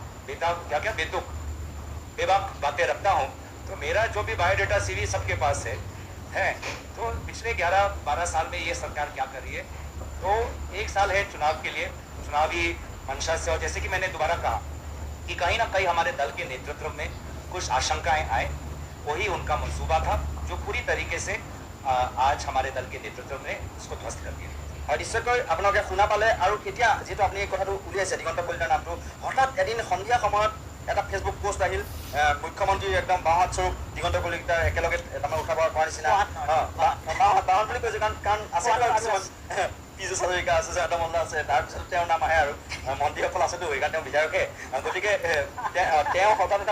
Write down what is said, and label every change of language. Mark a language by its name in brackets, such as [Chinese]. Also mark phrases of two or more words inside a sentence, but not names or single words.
[Hindi] बेबाक बातें रखता हूँ तो मेरा जो भी बायोडाटा सीवी सबके पास है तो पिछले 11-12 साल में ये सरकार क्या कर रही है तो एक साल है चुनाव के लिए चुनावी मंशा से और जैसे कि मैंने दोबारा कहा कि कहीं ना कहीं हमारे दल के नेतृत्व में कुछ आशंकाएं आए वही उनका मंसूबा था जो पूरी तरीके से आज हमारे दल के नेतृत्व ने उसको ध्वस्त कर दिया और [Assamese] निश्चयকৈ আপোনালোকে শুনা পালে আৰু এতিয়া যেটো আপুনি এই কথাটো উলিয়াইছে দিগন্ত কলিতাৰ নামটো হঠাৎ এদিন সন্ধিয়া সময়ত এটা [English] ফেসবুক পোস্ট [Assamese] আহিল মুখ্যমন্ত্ৰী একদম বাহাত স্বৰূপ দিগন্ত কলিতাৰ একেলগে তাৰমানে উঠাব পৰা নিচিনা বাহাত বুলি কৈছে কাৰণ আছে পিজু হাজৰিকা আছে এটা মল্ল আছে তাৰপিছত তেওঁৰ নাম আহে আৰু মন্ত্ৰীসকল আছেতো সেইকাৰণে তেওঁ বিধায়কে গতিকে তেওঁ হঠাৎ এটা